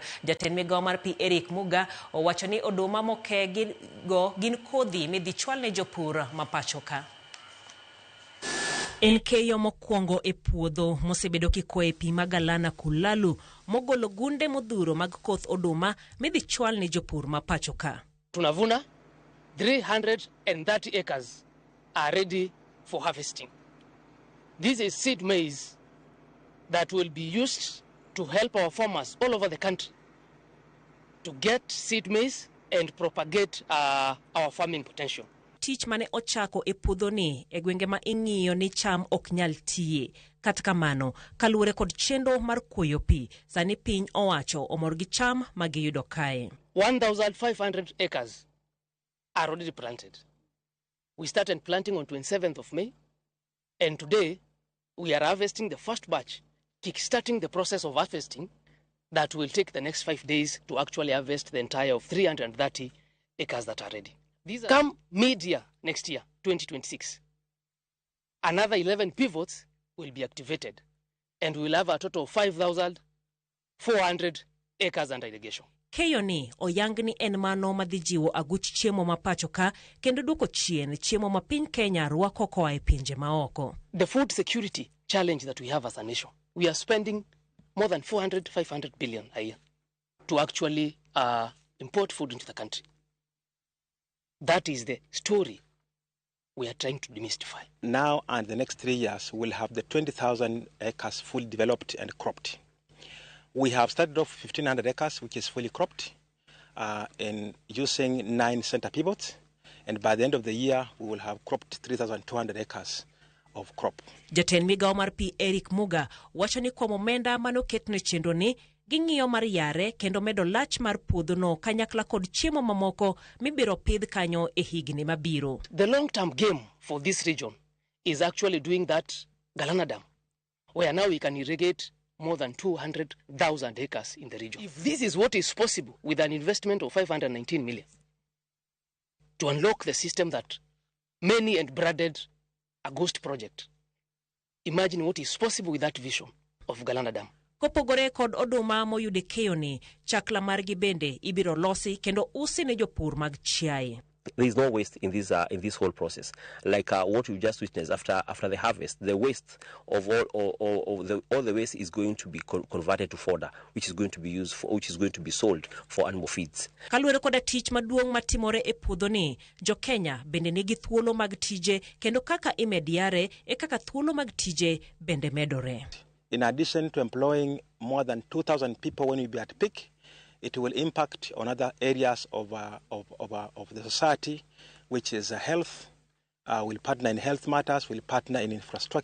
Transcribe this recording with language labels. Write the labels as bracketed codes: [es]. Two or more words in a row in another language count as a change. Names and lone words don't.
[luo] Jatend migawo mar pi Eric Muga owacho ni oduma moke gin kodhi midhi chwal ne jopur mapacho ka. En keyo mokuongo e puodho mosebedo kikoe pi ma Galana Kulalu mogolo gunde modhuro mag koth oduma midhi chwal ne jopur mapacho ka. [en] Tunavuna 330 acres are ready for harvesting. This is seed maize that will be used to help our farmers all over the country to get seed maize and propagate our farming potential. [luo] Tich mane ochako e puodho ni e gwenge ma ing'iyo ni cham ok nyal tiye. Kata kamano, kaluwore kod chenro mar kuoyo pi, sani piny owacho omor gi cham ma giyudo kae. [en] 1,500 acres are already planted. We started planting on 27th of May, and today we are harvesting the first batch, kickstarting the process of harvesting that will take the next 5 days to actually harvest the entire of 330 acres that are ready. Come mid-year next year, 2026, another 11 pivots will be activated, and we will have a total of 5,400 acres under irrigation. [luo] Keyo ni oyang ni en mano madhi jiwo aguch chiemo mapacho ka kendo duoko chien chiemo ma piny Kenya rwako koa e pinje maoko. [en] The food security challenge that we have as a nation, we are spending more than 500 billion a year to actually import food into the country. That is the story we are trying to demystify. Now and the next 3 years, we'll have the 20,000 acres fully developed and cropped. We have started off 1,500 acres, which is fully cropped, in using 9 center pivots. And by the end of the year, we will have cropped 3,200 acres of crop. [luo] Jatend migawo mar pi Eric Muga wacho ni kuom omenda manoketne chenro ni ging'iyo mar yare kendo medo lach mar puodho no kanyakla kod chiemo mamoko mibiro pidh kanyo e higni mabiro. [en] The long-term game for this region is actually doing that Galana Dam, where now we can irrigate more than 200,000 acres in the region. If this is what is possible with an investment of 519 million to unlock the system that many and branded a ghost project, imagine what is possible with that vision of Galana Dam. [luo] Kopogore kod oduma moyude keyo ni, chakla margi bende ibiro losi kendo usi ne jopur mag chiaye. [en] There is no waste in this whole process. Like what we just witnessed after the harvest, the waste of all the waste is going to be converted to fodder, which is going to be used for, which is going to be sold for animal feeds. [luo] Kaluwore koda tich maduong' matimore e puodho ni, jo Kenya bende nigi thuolo mag tije kendo kaka imediare e kaka thuolo mag tije bende medore. [en] In addition to employing more than 2,000 people when we be at peak, it will impact on other areas of the society, which is health. We'll partner in health matters, we'll partner in infrastructure.